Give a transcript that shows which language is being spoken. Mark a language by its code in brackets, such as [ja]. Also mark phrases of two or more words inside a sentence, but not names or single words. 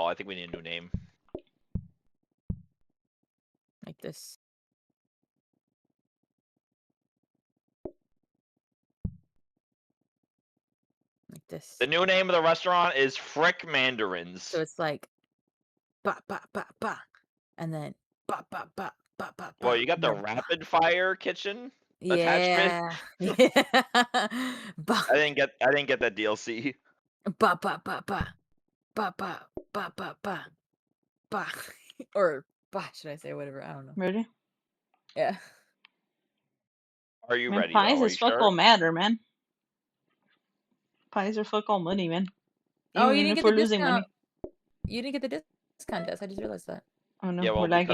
[en] I think we need a new name. Like this. Like this. The new name of the restaurant is Frick Mandarins. So it's like, ba ba ba ba, and then ba ba ba ba ba. Well, you got and the then, rapid fire kitchen yeah. attachment. Yeah. Ba I didn't get that DLC. ba ba ba ba ba ba ba ba ba ba, or ba should I say whatever? I don't know. Ready? Yeah. Are you Man, ready? pies Though? Are is you fuck sure? all matter, man. Pies are fuck all money, man. Oh, you Even didn't if get we're the losing discount. money. You didn't get the discount desk. I just realized that. Oh no, Yeah, well, we're lagging.